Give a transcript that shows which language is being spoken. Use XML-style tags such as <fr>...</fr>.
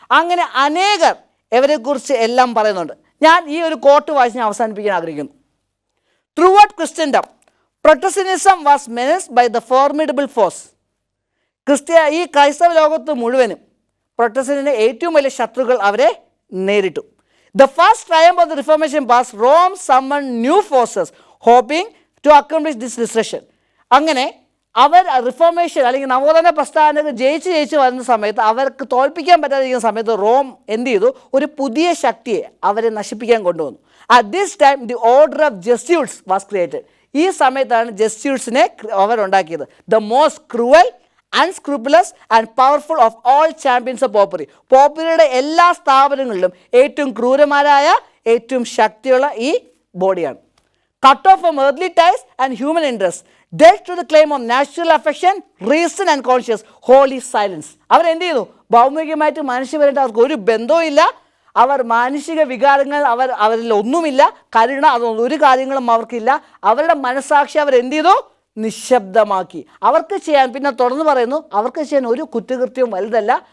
<ml>അങ്ങനെ അനേകർ ഇവരെക്കുറിച്ച് എല്ലാം പറയുന്നുണ്ട്. ഞാൻ ഈ ഒരു കോട്ട് വായിച്ച് ഞാൻ അവസാനിപ്പിക്കാൻ ആഗ്രഹിക്കുന്നു.</ml> <en>Throughout Christendom Protestantism was menaced by the formidable force.</en> <ml>ഈ ക്രൈസ്തവ ലോകത്ത് മുഴുവനും പ്രൊട്ടസ്റ്റന്റിന്റെ ഏറ്റവും വലിയ ശത്രുക്കൾ അവരെ നേരിട്ടു.</ml> <en>The first triumph of the Reformation was Rome summoned new forces hoping to accomplish this destruction.</en> <ml>അങ്ങനെ അവർ റിഫോർമേഷൻ അല്ലെങ്കിൽ നവോത്ഥാന പ്രസ്ഥാനങ്ങൾ ജയിച്ച് വരുന്ന സമയത്ത്, അവർക്ക് തോൽപ്പിക്കാൻ പറ്റാതിരിക്കുന്ന സമയത്ത് റോം എന്ത് ചെയ്തു? ഒരു പുതിയ ശക്തിയെ അവരെ നശിപ്പിക്കാൻ കൊണ്ടുവന്നു.</ml> <en>At this time the order of Jesuits was created.</en> <ml>ഈ സമയത്താണ് ജസ്റ്റിസിനെ അവരുണ്ടാക്കിയത്.</ml> <en>The most cruel, unscrupulous and powerful of all champions of popery.</en> <ml>പോപ്പറിയുടെ എല്ലാ സ്ഥാപനങ്ങളിലും ഏറ്റവും ക്രൂരന്മാരായ, ഏറ്റവും ശക്തിയുള്ള ഈ ബോഡിയാണ്.</ml> <en>Cut off from earthly ties and human interests, dead to the claim of natural affection, reason and conscience, holy silence.</en> <ml>അവരെന്ത് ചെയ്തു? ഭൗമികമായിട്ട് മനുഷ്യപരമായിട്ട് അവർക്ക് ഒരു ബന്ധവും ഇല്ല. അവർ മാനുഷിക വികാരങ്ങൾ അവരിൽ ഒന്നുമില്ല. കരുണ, അതൊരു കാര്യങ്ങളും അവർക്കില്ല. അവരുടെ മനസ്സാക്ഷി അവരെന്ത് ചെയ്തു? നിശബ്ദമാക്കി. അവർക്ക് ചെയ്യാൻ, പിന്നെ തുടർന്ന് പറയുന്നു, അവർക്ക് ചെയ്യാൻ ഒരു കുറ്റകൃത്യവും വലുതല്ല.</ml>